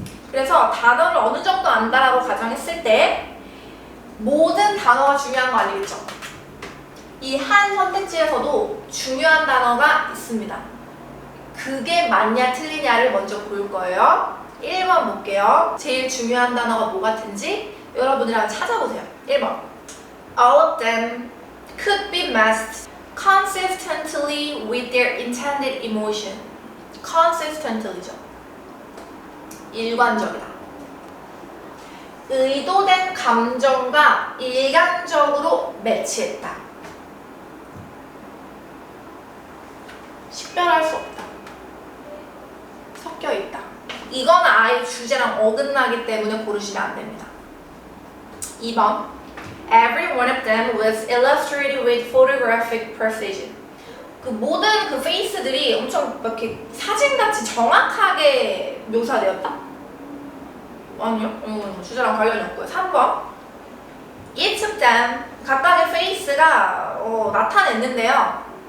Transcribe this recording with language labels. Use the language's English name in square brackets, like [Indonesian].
[Korean] 그래서 단어를 어느 정도 안다라고 가정했을 때 모든 단어가 중요한 거 아니겠죠? 이 한 선택지에서도 중요한 단어가 있습니다. 그게 맞냐 틀리냐를 먼저 볼 거예요. 1번 볼게요. 제일 중요한 단어가 뭐 같은지 여러분들이 한번 찾아보세요. [English] 1번 All of them could be masked consistently with their intended emotion. [Korean] consistently죠. 일관적이다. 의도된 감정과 일관적으로 매치했다. 식별할 수 없다. 섞여 있다. 이건 아예 주제랑 어긋나기 때문에 고르시면 안 됩니다. [English] 2번 Every one of them was illustrated with photographic precision. [Korean] 그 모든 그 페이스들이 엄청 이렇게 사진같이 정확하게 묘사되었다. 아니요, 주제랑 관련이 없고요. 3번 [English] Each of them [Korean] 각각의 페이스가 나타냈는데요.